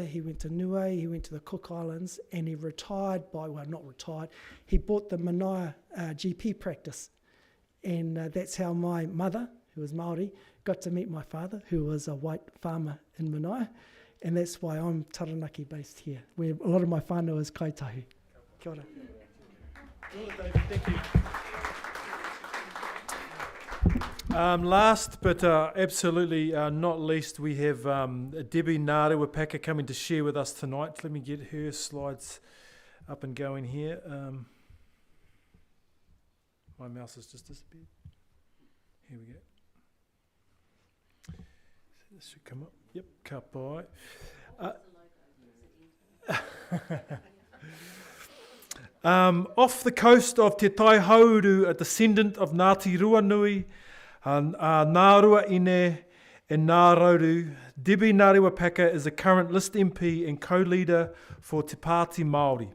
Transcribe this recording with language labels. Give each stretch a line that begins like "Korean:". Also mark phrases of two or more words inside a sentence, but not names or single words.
English: He went to Niue, he went to the Cook Islands, and he retired not retired, he bought the Manaia GP practice. And that's how my mother, who was Māori, got to meet my father, who was a white farmer in Manaia. And that's why I'm Taranaki based here, where a lot of my whānau is Kaitahu.
Māori: Kia ora.
English: Thank you. Last but absolutely not least, we have Debbie Ngārewa coming to share with us tonight. Let me get her slides up and going here. My mouse has just disappeared. Here we go. This should come up. Yep,
Māori: ka pai.
English: Off the coast of Te Tai Hauru, a descendant of Ngāti Ruanui, Ngārua Ine and Ngārauru, Debbie Ngārewa is a current List MP and co-leader for Te Pāti Māori.